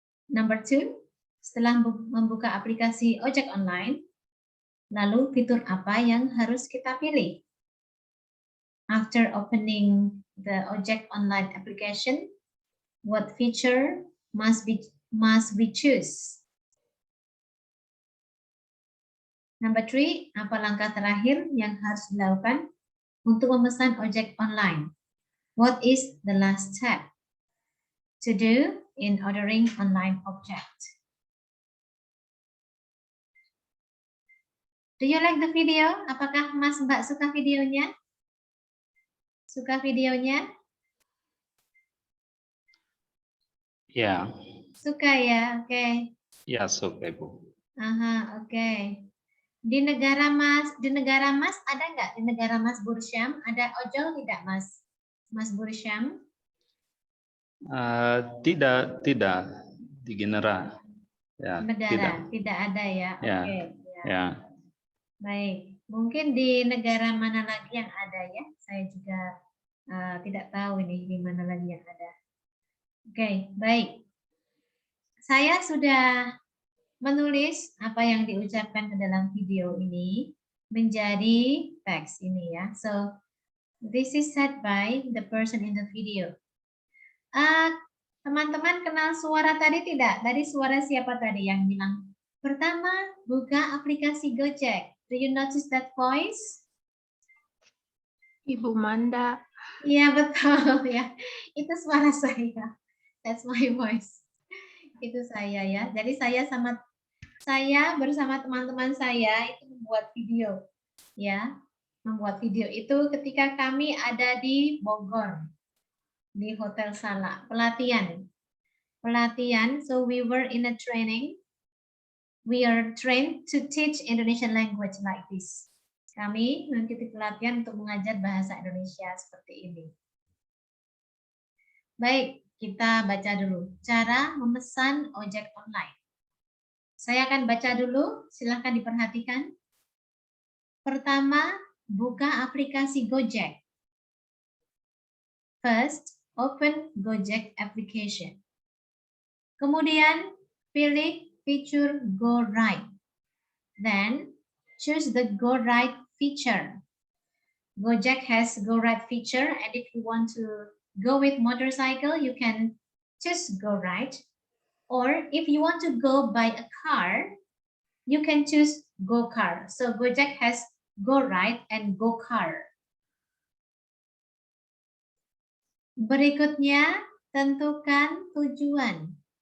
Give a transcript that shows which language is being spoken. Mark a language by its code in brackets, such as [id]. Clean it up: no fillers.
[en] Number 2, [id] setelah membuka aplikasi ojek online, lalu fitur apa yang harus kita pilih? [en] After opening the ojek online application, what feature must we choose? Number 3, [id] apa langkah terakhir yang harus dilakukan untuk memesan ojek online? [en] What is the last step to do in ordering online object? Do you like the video? [id] Apakah Mas Mbak suka videonya? Suka videonya? Ya, Suka ya, oke. ya suka Ibu. Aha, oke. Di negara Mas ada nggak? Di negara Mas Bursyam ada ojol tidak Mas? Mas Bursyam? Tidak di Genera. Ya, Negara tidak ada ya. Ya, Oke. ya. Baik. Mungkin di negara mana lagi yang ada ya? Saya juga tidak tahu ini di mana lagi yang ada. Oke, baik. Saya sudah menulis apa yang diucapkan ke dalam video ini menjadi teks ini ya. [en] So, this is said by the person in the video. [id] Teman-teman kenal suara tadi tidak? Tadi suara siapa tadi yang bilang? Pertama, buka aplikasi Gojek. [en] Do you notice that voice? [id] Ibu Manda. Iya, betul ya. Itu suara saya. [en] That's my voice. [id] Itu saya ya. Jadi saya bersama teman-teman saya itu membuat video. Ya. Membuat video itu ketika kami ada di Bogor. Di Hotel Salak, pelatihan. [en] So we were in a training. We are trained to teach Indonesian language like this. [id] Kami mengikuti pelatihan untuk mengajar bahasa Indonesia seperti ini. Baik, kita baca dulu cara memesan ojek online. Saya akan baca dulu, silahkan diperhatikan. Pertama, buka aplikasi Gojek. [en] First, open Gojek application. [id] Kemudian, pilih fitur Go Ride. [en] Then, choose the Go Ride feature. Gojek has Go Ride feature, and if you want to go with motorcycle, you can choose Go Ride. Or if you want to go by a car, you can choose Go Car. So Gojek has Go Ride and Go Car. [id] Berikutnya, tentukan tujuan.